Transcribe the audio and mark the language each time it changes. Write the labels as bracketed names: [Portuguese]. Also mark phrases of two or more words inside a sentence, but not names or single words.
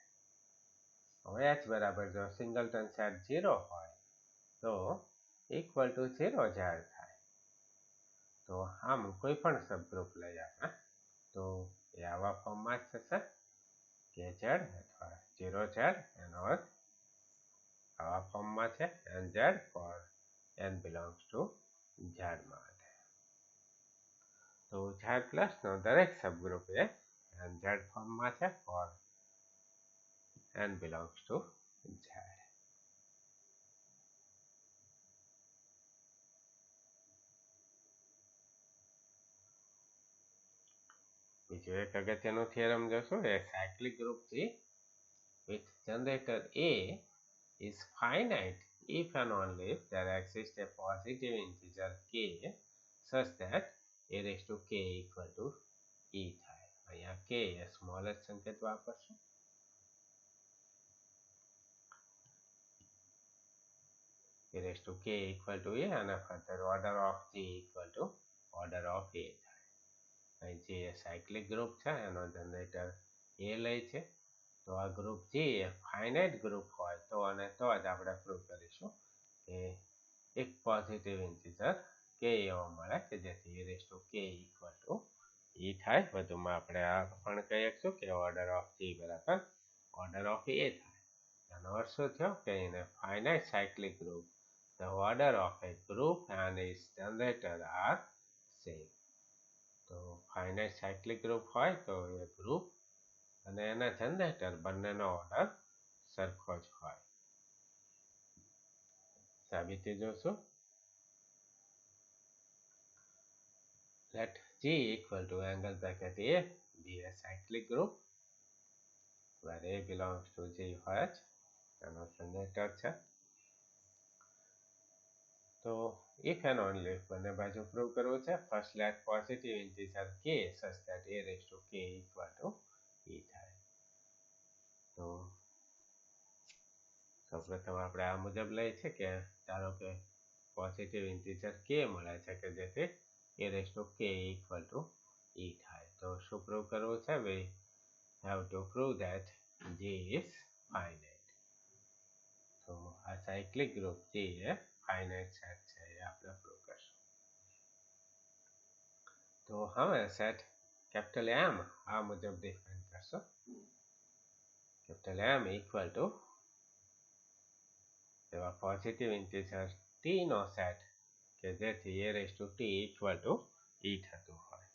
[Gujarati] હવે H બરાબર જો [English] singleton set [Gujarati] 0 હોય તો [English] equal to [Gujarati] 0 Z થાય. તો આમ કોઈ પણ સબગ્રુપ લઈએ આપણે તો એ આવા ફોર્મમાં જ થશે કે Z અથવા 0 Z, એનો અર્થ આવા ફોર્મમાં છે [English] and Z for n belongs to Z [Gujarati] માટે. તો Z પ્લસનો દરેક સબગ્રુપ એ [English] and Z [Gujarati] ફોર્મમાં છે [English] for n belongs to Z. [Gujarati] બીજો એક અગત્યનો થિયરમ જોશું એ [English] cyclic group G with generator A is finite if and only if there exists a positive integer k such that a raised to k equal to e થાય. [Gujarati] અહીંયા k એ સ્મોલેસ્ટ સંકેત વાપરશું. [English] a raised to k equal to a અને further order of g equal to order of a થાય. [Gujarati] અહીં જે સાયક્લિક ગ્રુપ છે એનો જનરેટર a લે છે, તો આ ગ્રુપ G એ [English] finite group [Gujarati] હોય તો અને તો જ આપણે પ્રૂવ કરીશું કે એક [English] positive integer [Gujarati] k એવો મળે કે જેથી [English] e raised to k equal to e [Gujarati] થાય. વધુમાં આપણે આ પણ કહી શકશું કે [English] order of [Gujarati] G બરાબર [English] order of [Gujarati] a થાય. એનો અર્થ શું થયો કે [English] ઇન a finite cyclic group the order of a group and its generator are same. [Gujarati] તો [English] finite cyclic group [Gujarati] હોય તો એ ગ્રુપ અને એના જનરેટર બંનેનો ઓર્ડર સરખો જ હોય. સાબિતી જોશું. [English] Let G equal to angle bracket A be a cyclic group where A belongs to G [Gujarati] હોય જ એનો જનરેટર છે. તો [English] if and only if [Gujarati] બંને બાજુ પ્રૂવ કરવું છે, [English] first let positive integer k such that a raised to k equal to e થાય. [Gujarati] તો સૌપ્રથમ આપણે આ મુજબ લઈએ છે કે ધારો કે [English] positive integer [Gujarati] k મળે છે કે જેથી [English] a raised to k equal to e [Gujarati] થાય. તો શું પ્રૂવ કરવું છે? [English] we have to prove that G is finite. [Gujarati] તો આ સાયક્લિક ગ્રુપ G એ [English] finite set [Gujarati] છે એ આપણે પ્રૂવ કરશું. તો હવે [English] set capital [Gujarati] M આ મુજબ ડિફાઇન કરશું. કેપિટલ M [English] equal to [Gujarati] એવા [English] positive integer [Gujarati] t નો સેટ કે જેથી [English] a raised to t equal to e [Gujarati] થતું હોય.